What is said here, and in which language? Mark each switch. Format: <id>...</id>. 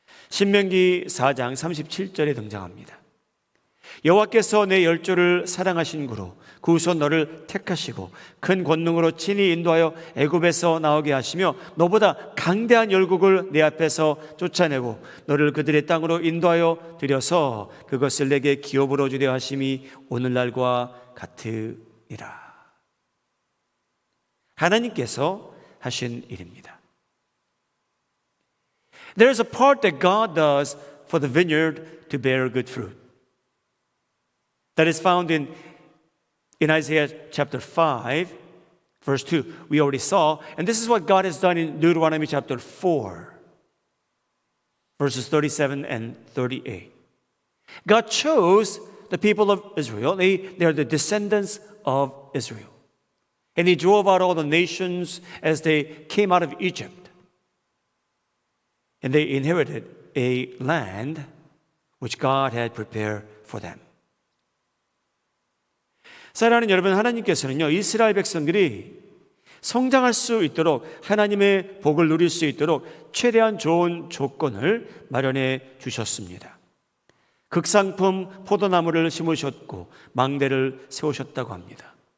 <ko>신명기 4장 37절에 등장합니다. 여호와께서 내 열조를 사랑하신 구로 그 후손 너를 택하시고 큰 권능으로 친히 인도하여 애굽에서 나오게 하시며 너보다 강대한 열국을 내 앞에서 쫓아내고 너를 그들의 땅으로 인도하여 들여서 그것을 내게 기업으로 주려 하심이 오늘날과 같으니라. 하나님께서 하신 일입니다.</ko> <en>There is a part that God does for the vineyard to bear good fruit. That is found in Isaiah chapter 5, verse 2. We already saw, and this is what God has done in Deuteronomy chapter 4, verses 37 and 38. God chose the people of Israel. They are the descendants of Israel. And He drove out all the nations as they came out of Egypt. And they inherited a land which God had prepared for them.</en> <ko>사랑하는 여러분, 하나님께서는요, 이스라엘 백성들이 성장할 수 있도록 하나님의 복을 누릴 수 있도록 최대한 좋은 조건을 마련해 주셨습니다. 극상품 포도나무를 심으셨고 망대를 세우셨다고 합니다.</ko>